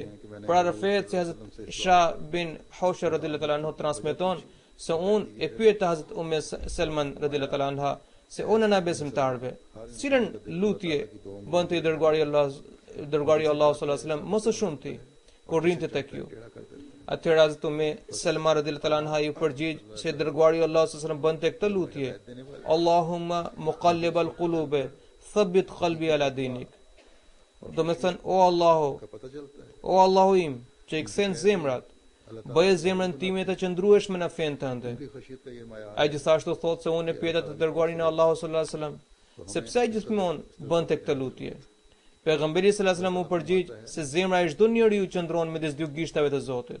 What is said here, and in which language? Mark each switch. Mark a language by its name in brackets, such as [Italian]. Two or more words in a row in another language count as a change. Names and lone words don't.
[Albanian] Pra rrëfet se Hazrat Shah bin Hawsha [Arabic] رضي الله عنه [Albanian] transmeton se unë e pyeta Hazrat Umme Selman [Arabic] رضي الله عنها [Albanian] se unë në besimtarve, cilën lutje bënte i dërguari Allahu [Arabic] صلى الله عليه وسلم [Albanian] më së shumti kur rrinte tek ju. Atëherë Hazrat Umme Selma [Arabic] رضي الله عنها [Albanian] ju përgjigj se dërguari Allahu [Arabic] صلى الله عليه وسلم [Albanian] bënte këtë lutje: [Arabic] اللهم مقلب القلوب ثبت قلبي على دينك. [Albanian] Do me thënë, o Allahu im, që i kthen zemrat, bëje zemrën time të qëndrueshme në fen tënde. Ai gjithashtu thotë se unë e pyeta të dërguarin e Allahut [Arabic] صلى الله عليه وسلم, [Albanian] sepse ai gjithmonë bënte këtë lutje. Pejgamberi [Arabic] صلى الله عليه وسلم [Albanian] u përgjigj se zemra e çdo njeriu qëndron midis dy gishtave të Zotit.